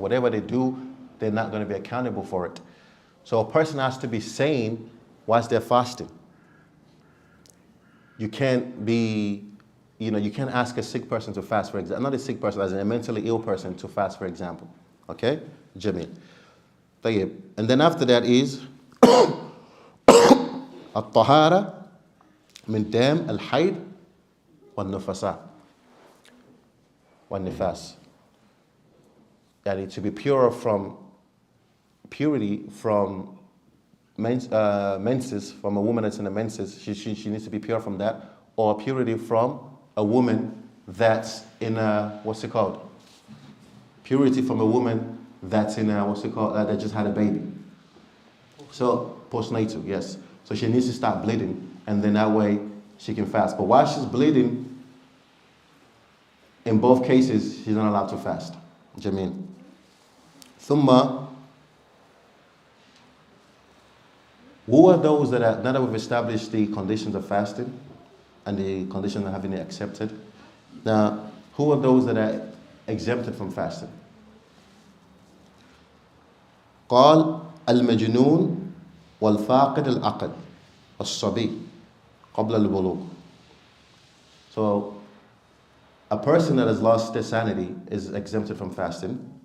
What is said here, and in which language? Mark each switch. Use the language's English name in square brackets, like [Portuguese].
[English] Whatever they do, they're not going to be accountable for it. So a person has to be sane whilst they're fasting. You can't be, you can't ask a sick person to fast, for example. Not a sick person, as in a mentally ill person to fast, for example. Okay? Jameel. Tayyib. And then after that is [Arabic] الطهارة من دم الحيض والنفساء والنفاس. [English] Yani to be pure from purity from menses, from a woman that's in the menses, she needs to be pure from that, or purity from a woman that's in a, purity from a woman that's in a, that just had a baby. So, postnatal, yes. So she needs to start bleeding, and then that way she can fast. But while she's bleeding, in both cases, she's not allowed to fast. Jameel. Thumma, who are those that now that we've established the conditions of fasting and the condition of having it accepted, now who are those that are exempted from fasting? [Arabic] قال المجنون والفاقد العقل الصبي قبل البلوغ. [English] So a person that has lost their sanity is exempted from fasting.